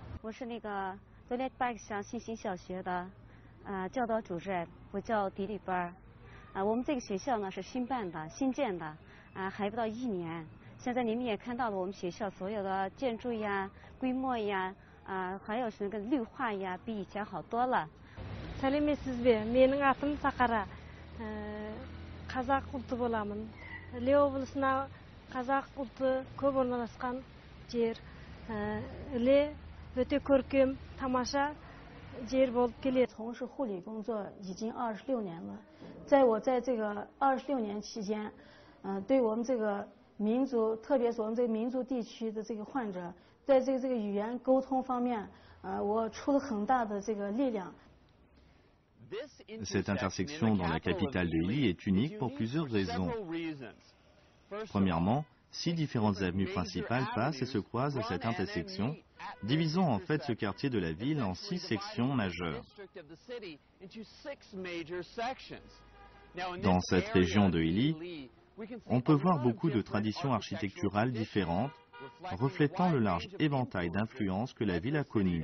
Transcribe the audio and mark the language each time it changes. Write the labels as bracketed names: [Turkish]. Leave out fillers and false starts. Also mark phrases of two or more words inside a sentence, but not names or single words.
[Chinese] 我是那个昨天巴克乡新兴小学的教导主任，我叫迪丽班我们这个学校呢是新办的、新建的还不到1年。现在你们也看到了，我们学校所有的建筑呀、规模呀还有是那个绿化呀，比以前好多了。 [Kazakh] Сәлеметсіз бе? Менің атым Сақара. Қазақ ұлты боламын. Іле облысына қазақ ұлты көп орналасқан жер. Іле өте көркем, тамаша жер болып келеді. [Chinese] 从事护理工作已经26年了，在我在这个26年期间，对我们这个民族，特别是我们这个民族地区的这个患者，在这个语言沟通方面，我出了很大的这个力量。 [French] Cette intersection dans la capitale de Hili est unique pour plusieurs raisons. Premièrement, 6 différentes avenues principales passent et se croisent à cette intersection, divisant en fait ce quartier de la ville en 6 sections majeures. Dans cette région de Hili, on peut voir beaucoup de traditions architecturales différentes, reflétant le large éventail d'influences que la ville a connues.